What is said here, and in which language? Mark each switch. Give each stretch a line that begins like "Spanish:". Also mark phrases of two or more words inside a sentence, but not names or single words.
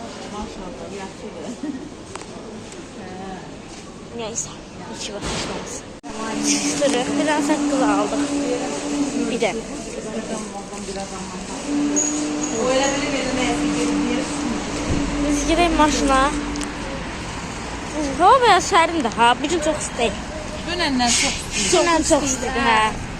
Azerbaijani: Maşallah, yaxşıdır.
Turkish: Neyse, hiç bakışmaz. Sırı, biraz sakız aldık. Bir de. Biz gidelim maşına.
Azerbaijani: Hava biraz sərin də ha, bugün çox isti. Dünəndən çox isti. Dünən çox isti, hə.